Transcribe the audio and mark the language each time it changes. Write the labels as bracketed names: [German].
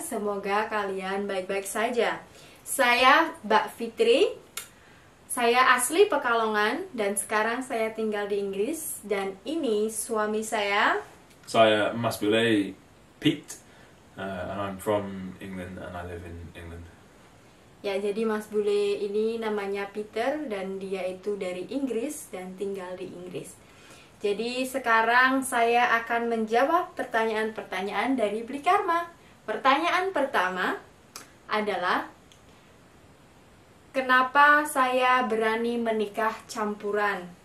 [Indonesian] Semoga kalian baik-baik saja. Saya Mbak Fitri. Saya asli Pekalongan dan sekarang saya tinggal di Inggris. Dan ini suami saya. Saya [English] Mas Bule Pete, and I'm from England and I live in England. [Indonesian] Ya, jadi Mas Bule ini namanya Peter dan dia itu dari Inggris dan tinggal di Inggris. Jadi sekarang saya akan menjawab pertanyaan-pertanyaan dari Beli Karma. Pertanyaan pertama adalah, kenapa saya berani menikah campuran?